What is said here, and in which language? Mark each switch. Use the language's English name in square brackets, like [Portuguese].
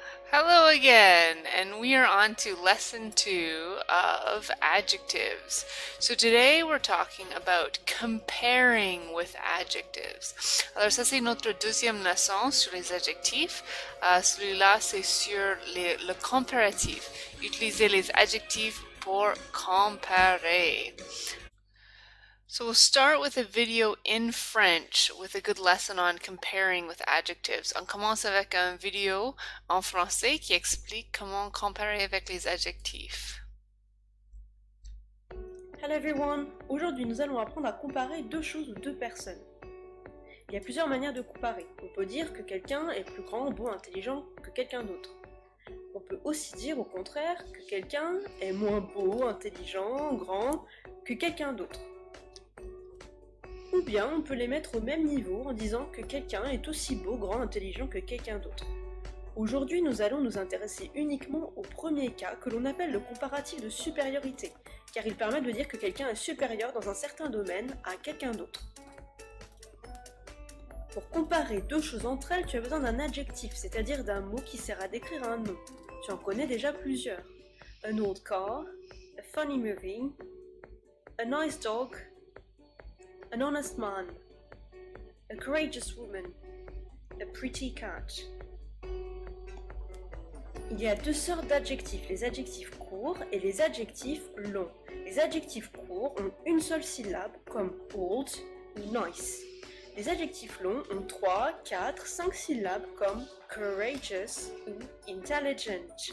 [English] Hello again, and we are on to lesson 2 of adjectives. So today we're talking about comparing with adjectives. [French] Alors ça c'est notre deuxième leçon sur les adjectifs. Celui-là c'est sur le comparatif. Utiliser les adjectifs pour comparer. [English] So we'll start with a video in French with a good lesson on comparing with adjectives. [French] On commence avec une vidéo en français qui explique comment comparer avec les adjectifs. [English] Hello everyone! [French] Aujourd'hui, nous allons apprendre à comparer deux choses ou deux personnes. Il y a plusieurs manières de comparer. On peut dire que quelqu'un est plus grand, beau, intelligent que quelqu'un d'autre. On peut aussi dire au contraire que quelqu'un est moins beau, intelligent, grand que quelqu'un d'autre. Ou bien on peut les mettre au même niveau en disant que quelqu'un est aussi beau, grand, intelligent que quelqu'un d'autre. Aujourd'hui, nous allons nous intéresser uniquement au premier cas que l'on appelle le comparatif de supériorité, car il permet de dire que quelqu'un est supérieur dans un certain domaine à quelqu'un d'autre. Pour comparer deux choses entre elles, tu as besoin d'un adjectif, c'est-à-dire d'un mot qui sert à décrire un nom. Tu en connais déjà plusieurs. [English] An old car, a funny movie, a nice dog, an honest man, a courageous woman, a pretty cat. [French] Il y a deux sortes d'adjectifs, les adjectifs courts et les adjectifs longs. Les adjectifs courts ont une seule syllabe comme old ou nice. Les adjectifs longs ont 3, 4, 5 syllabes comme courageous ou intelligent.